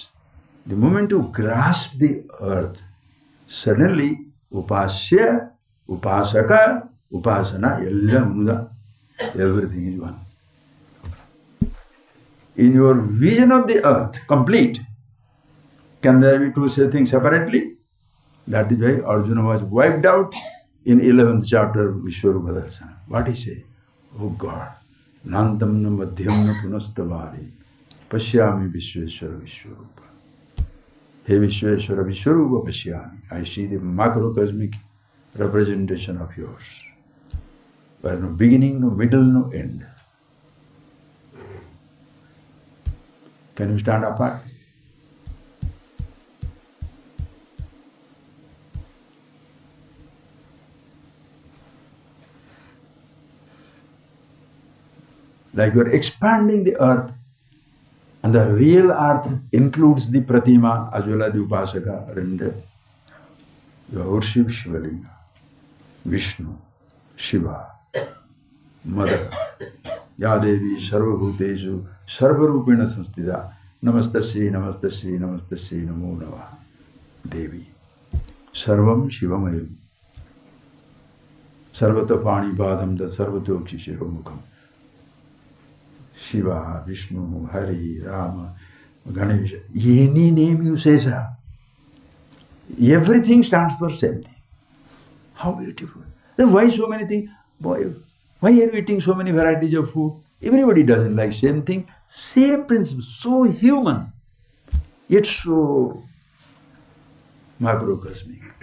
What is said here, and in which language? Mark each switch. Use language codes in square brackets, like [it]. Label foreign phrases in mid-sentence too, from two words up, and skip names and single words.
[en] The moment you grasp the earth, suddenly [sa] उपास्य, उपासक, उपासना, [en] everything is one. In your vision of the earth, complete, can there be two things separately? That is why Arjuna was wiped out in 11th chapter of Vishwarupa Darsana. What he said? Oh God, [sa] नान्तं न मध्यं न पुनस्तवादिं, पश्यामि विश्वेश्वर विश्वरूप. हे विश्वेश्वर विश्वरूप पश्यामि. [en] I see the macrocosmic representation of yours. Where no beginning, no middle, no end. Can you stand apart? Like you are expanding the earth, and the real earth includes the Pratima as well as the Upasaka, and you worship Shivalinga, Vishnu, Shiva, Mother, [sa] या देवी, सर्वभूतेषु, सर्वरूपेण संस्थिता, नमस्तस्यै, नमस्तस्यै, नमस्तस्यै, नमो नमः, देवी, सर्वं शिवमयम्, सर्वतः पाणि पादम्, [en] the [sa] सर्वतोऽक्षि शिरोमुखम्. [en] Shiva, Vishnu, Hari, Rama, Ganesha, any name you say, sir, everything stands for same thing. How beautiful. Then why so many things? Boy, why are you eating so many varieties of food? Everybody doesn't like same thing. Same principle, so human, yet so macrocosmic.